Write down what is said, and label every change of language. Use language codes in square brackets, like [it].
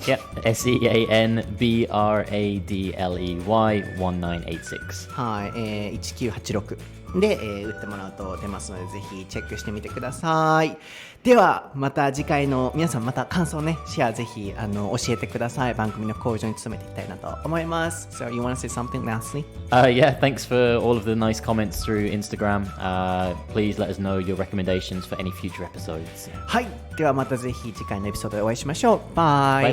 [en] Yep, SEANBRADLEY1986. [ja] はい、1986で、打ってもらうと出ますので、ぜひチェックしてみてください。ではまた次回の皆さんまた感想ねシェアぜひ教えてください。番組の向上に努めていきたいなと思います。 [en] So you want to say something lastly? Yeah, thanks for all of the nice comments through Instagram. Please let us know your recommendations for any future episodes. [ja] はい、ではまたぜひ次回のエピソードでお会いしましょう。バイ